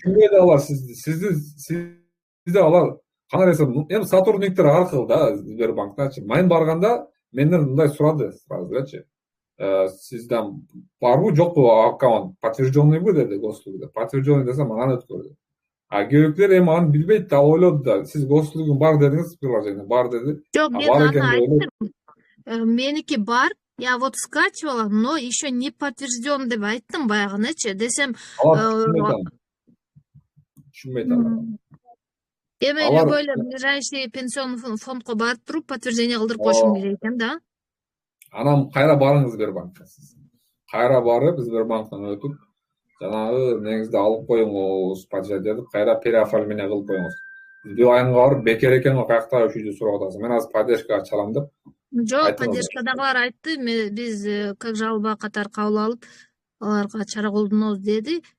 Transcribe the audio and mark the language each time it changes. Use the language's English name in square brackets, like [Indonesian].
[Kyrgyz] Шундай да алар сизде алар кандай десем, эми сотрудниктер аркылуу да Сбербанктачы. Мен барганда менден мындай сурады сразу элечи. Сизден барбы жокпу аккаунт подтвержденныйбы деди госуслугда. Подтвержденный десем анан өткөрдү. Кээбекилер эми аны билбейт да, ал ойлоду да. Сиз госуслугун бар дедиңиз, приложение бар деди. Жок, мен аны айттым. Меники бар. [Russian] Я вот скачивала, но еще не подтвержден [Kyrgyz] деп айттым баягынычы. Десем, түшүнбөйт алар. Эми любой эле ближайший пенсионный фондко барып туруп подтверждение кылдырып коюшум керек экен да. Анан кайра барыңыз Сбербанкка. Кайра барып Сбербанктан өтүп, жанагы негизде алып коюңуз подтверждение деп кайра переоформление кылып коюңуз. Бир айга барып бекер экен го, каякта ушуйду сурап атасыз. Мен азыр поддержкага чалам деп. Жок, поддержкадагылар айтты, биз как жалоба катары кабыл алып, аларга чара колдонобуз деди.